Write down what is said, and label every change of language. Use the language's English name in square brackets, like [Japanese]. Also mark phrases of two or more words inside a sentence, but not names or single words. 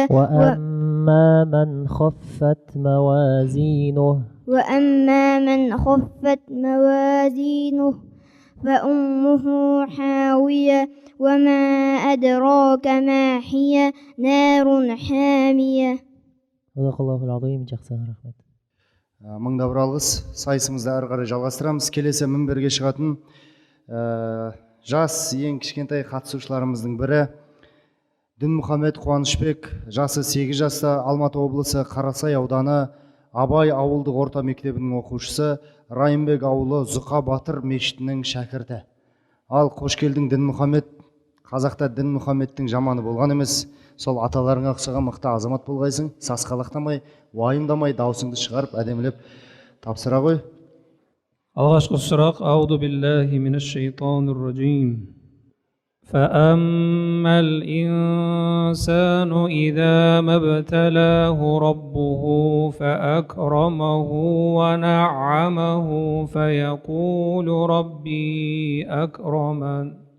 [Arabic] وأما من خفت موازينه وأما من خفت موازينه فأمه حاوية وما أدراك ما هي نار حامية. صدق الله العظيم. [Kazakh] Жақсы рахмет. Мыңда бір алғыс. Сайысымызды әрі қарай жалғастырамыз. Келесі мінберге шығатын жас ең кішкентай қатысушыларымыздың бірі Дінмұхамед Қуанышбек, жасы 8 жаста, Алматы облысы Қарасай ауданы Абай ауылдық орта мектебінің оқушысы, Райымбек ауылы Зұқа Батыр мешітінің шәкірті. Ал қош келдің Дінмұхамед. Қазақта Дінмұхамедтің жаманы болған емес. Сол аталарыңа ұқсаған мықты азамат болғайсың. Сасқалақтамай, уайымдамай, даусыңды шығарып, әдемілеп тапсыра ғой. Алғашқы сұрақ: [Arabic] أعوذ بالله من الشيطان الرجيم. فأما الإنسان إذا ما ابتلاه ربه فأكرمه ونعمه فيقول ربي أكرمن.